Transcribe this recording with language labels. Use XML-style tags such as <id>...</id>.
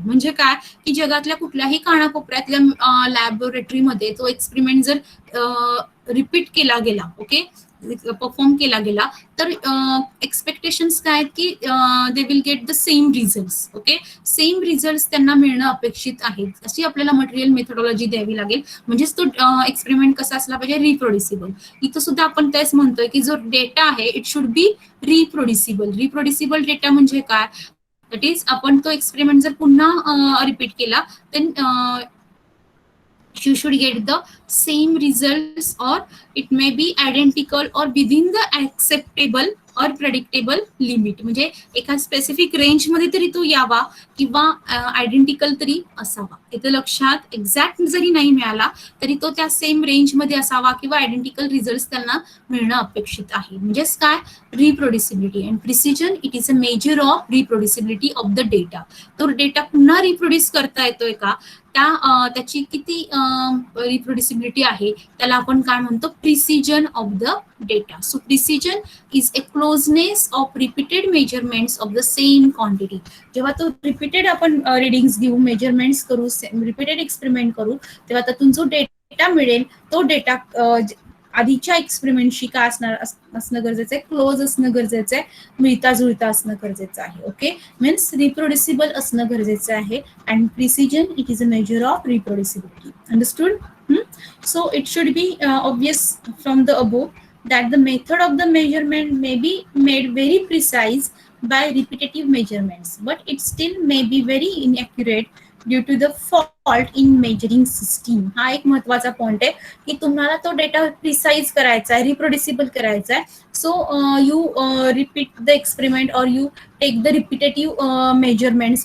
<mr>म्हणजे काय की जगातल्या कुठल्याही कानाकोपऱ्यातल्या लॅबोरेटरीमध्ये तो एक्सपेरिमेंट जर रिपीट केला गेला, ओके, परफॉर्म केला गेला तर एक्सपेक्टेशन्स काय आहेत की</mr> <en>They will get the same results.</en> <mr>Okay, same results त्यांना मिळणं अपेक्षित आहे. अशी आपल्याला मटेरियल मेथोडॉलॉजी द्यावी लागेल. म्हणजेच तो एक्सपेरिमेंट कसा असला पाहिजे? रिप्रोड्युसिबल. इथं सुद्धा आपण तेच म्हणतोय की जो डेटा आहे</mr> <en>It should be reproducible.</en> <mr>रिप्रोड्युसिबल डेटा म्हणजे काय?</mr> <en>that is</en> <mr>आपण तो एक्सपेरिमेंट जर पुन्हा रिपीट केला</mr> <en>Then you should get the same results or it may be identical or within the acceptable or predictable limit.</en> <mr>म्हणजे एका स्पेसिफिक रेंज मध्ये तरी तो यावा किंवा आयडेंटिकल तरी असावा. इथे लक्षात, एक्झॅक्ट जरी नाही मिळाला तरी तो त्या सेम रेंज मध्ये असावा किंवा आयडेंटिकल रिझल्ट त्यांना मिळणं अपेक्षित आहे. म्हणजेच काय?</mr> <en>Reproducibility and precision it is a measure of reproducibility of the data.</en> <mr>तो डेटा पुन्हा रिप्रोड्यूस करता येतोय का, त्याची किती रिप्रोड्युसिबिलिटी आहे त्याला आपण काय म्हणतो?</mr> <en>Precision of the data. So precision is a closeness of repeated measurements of the same quantity.</en> <mr>जेव्हा तो रिपीटेड आपण रिडिंग्स घेऊ, मेजरमेंट्स करू, रिपीटेड एक्सपेरिमेंट करू, तेव्हा त्यातून जो डेटा मिळेल तो डेटा आधीच्या एक्सपेरिमेंटशी काय असणं गरजेचं आहे? क्लोज असणं गरजेचं आहे, मिळता जुळता असणं गरजेचं आहे.</mr> <en>okay, means reproducible</en> <mr>असणं गरजेचं आहे.</mr> <en>And precision it is a measure of reproducibility. Understood? So it should be obvious from the above that the method of the measurement may be made very precise by repetitive measurements, but it still may be very inaccurate due to the fault in measuring system.</en> <mr>हा एक महत्वाचा point आहे की तुम्हाला तो data precise करायचा आहे, रिप्रोड्युसिबल करायचा आहे.</mr> <en>So you repeat the experiment or you take the repetitive measurements.</en>